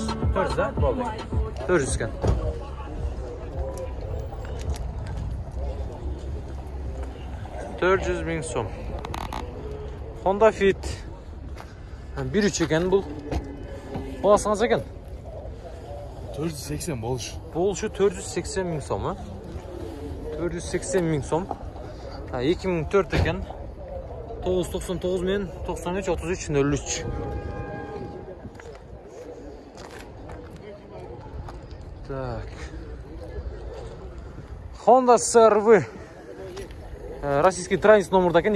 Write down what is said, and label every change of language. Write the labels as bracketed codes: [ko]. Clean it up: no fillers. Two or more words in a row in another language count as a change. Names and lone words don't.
[kk] 400, да? Болды. 400 екен. $400.000 сом. Honda Fit 1.3 екен бұл. Басы қанша екен? 480 болуш. Болушу 480.000 сом, а? 480.000 сом. 2004 екен. 999 мен 93 33 03. Так. Honda CR-V. [ru] Российский транзит [kk] номерда екен.